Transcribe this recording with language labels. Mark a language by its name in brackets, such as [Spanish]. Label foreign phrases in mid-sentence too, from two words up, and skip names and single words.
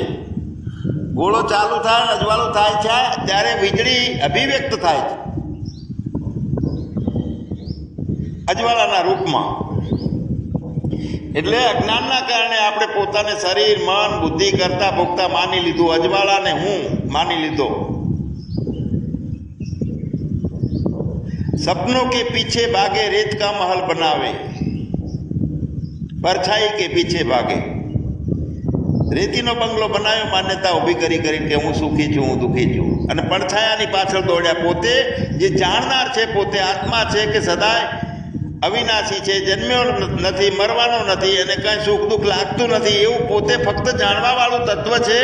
[Gujarati] ગોળો ચાલુ થાય, અજવાળું થાય છે ત્યારે વીજળી અભિવ્યક્ત થાય છે અજવાળાના રૂપમાં. એટલે અજ્ઞાનના કારણે આપણે પોતાને શરીર, મન, બુદ્ધિ કરતા ભોગતા માની લીધું, અજવાળાને હું માની લીધો. [Hindi] सपनों के पीछे भागे रेत का महल बनावे, परछाई के पीछे भागे. [Gujarati] રેતીનો બંગલો બનાવ્યો માન્યતા ઊભી કરી કરીને કે હું સુખી છું, હું દુઃખી છું, અને પડછાયાની પાછળ દોડ્યા. પોતે જે જાણનાર છે, પોતે આત્મા છે કે સદાય અવિનાશી છે, જન્મ્યો નથી, મરવાનો નથી, અને કંઈ સુખ દુઃખ લાગતું નથી, એવું પોતે ફક્ત જાણવાવાળું તત્વ છે.